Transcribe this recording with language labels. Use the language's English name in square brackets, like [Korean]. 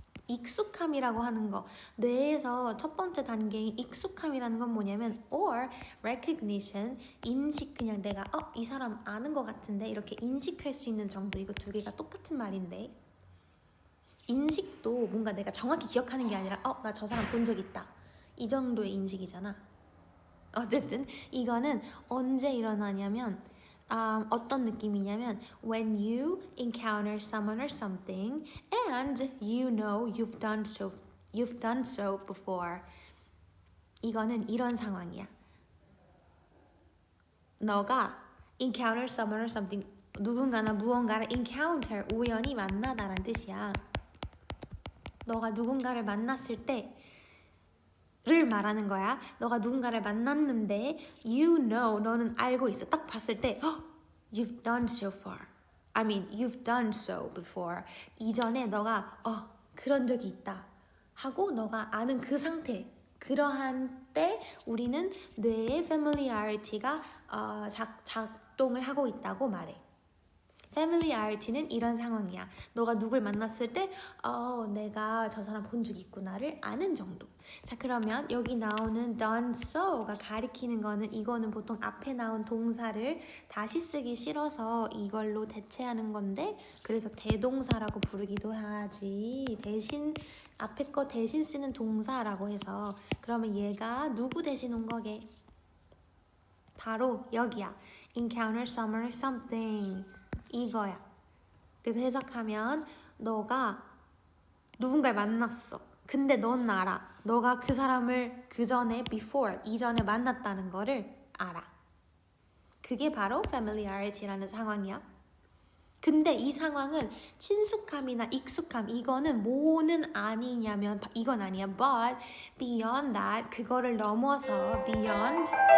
[Korean] 익숙함이라고 하는 거, 뇌에서 첫 번째 단계인 익숙함이라는 건 뭐냐면 or recognition, 인식, 그냥 내가 이 사람 아는 것 같은데 이렇게 인식할 수 있는 정도. 이거 두 개가 똑같은 말인데 인식도 뭔가 내가 정확히 기억하는 게 아니라 나 저 사람 본 적 있다 이 정도의 인식이잖아. 어쨌든 이거는 언제 일어나냐면 어떤 느낌이냐면 [English] when you encounter someone or something and you know you've done so before. [Korean] 이거는 이런 상황이야. 너가 [English] encounter someone or something, [Korean] 누군가나 무언가를 encounter, 우연히 만나다란 뜻이야. 너가 누군가를 만났을 때를 말하는 거야. 너가 누군가를 만났는데 you know, 너는 알고 있어. 딱 봤을 때 [English] you've done so far. I mean, you've done so before. [Korean] 이전에 너가 그런 적이 있다 하고 너가 아는 그 상태. 그러한 때 우리는 뇌의 familiarity가 작동을 하고 있다고 말해. familiarity는 이런 상황이야. 너가 누굴 만났을 때 내가 저 사람 본 적 있구나를 아는 정도. 자, 그러면 여기 나오는 done so가 가리키는 거는, 이거는 보통 앞에 나온 동사를 다시 쓰기 싫어서 이걸로 대체하는 건데, 그래서 대동사라고 부르기도 하지. 대신 앞에 거 대신 쓰는 동사라고 해서. 그러면 얘가 누구 대신 온 거게? 바로 여기야. [English] encounter someone or something. [Korean] 이거야. 그래서 해석하면 너가 누군가를 만났어. 근데 넌 알아. 너가 그 사람을 그 전에 before, 이전에 만났다는 거를 알아. 그게 바로 familiarity라는 상황이야. 근데 이 상황은 친숙함이나 익숙함, 이거는 뭐는 아니냐면 이건 아니야. [English] But beyond that, [Korean] 그거를 넘어서 [English] beyond